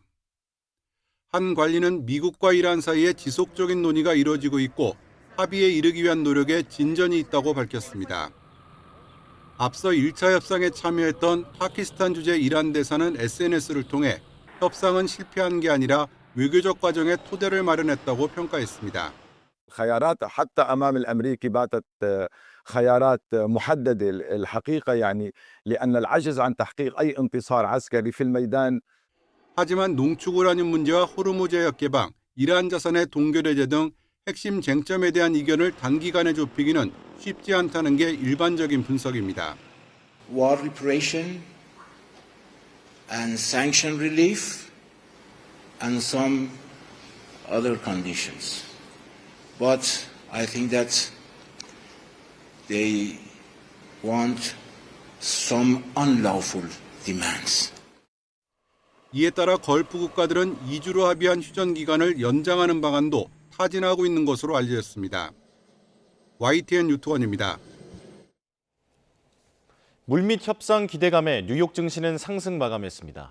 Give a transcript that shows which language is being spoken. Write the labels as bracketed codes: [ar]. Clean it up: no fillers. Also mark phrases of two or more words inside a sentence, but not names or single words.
[ko] 한 관리는 미국과 이란 사이에 지속적인 논의가 이루어지고 있고 합의에 이르기 위한 노력에 진전이 있다고 밝혔습니다. 앞서 1차 협상에 참여했던 파키스탄 주재 이란 대사는 SNS를 통해 협상은 실패한 게 아니라 외교적 과정에 토대를 마련했다고 평가했습니다. [ar] خيارات حتى أمام الأمريكي باتت خيارات محددة الحقيقة يعني لأن العجز عن تحقيق أي انتصار عسكري في الميدان. [ko] 하지만 농축 우라늄 문제와 호르무즈 해협 개방, 이란 자산의 동결해제 등 핵심 쟁점에 대한 이견을 단기간에 좁히기는 쉽지 않다는 게 일반적인 분석입니다. [en] War reparation and sanction relief and some other conditions. But I think that they want some unlawful demands. [ko] 이에 따라 걸프 국가들은 2주로 합의한 휴전 기간을 연장하는 방안도 타진하고 있는 것으로 알려졌습니다. YTN 유투원입니다. 물밑 협상 기대감에 뉴욕 증시는 상승 마감했습니다.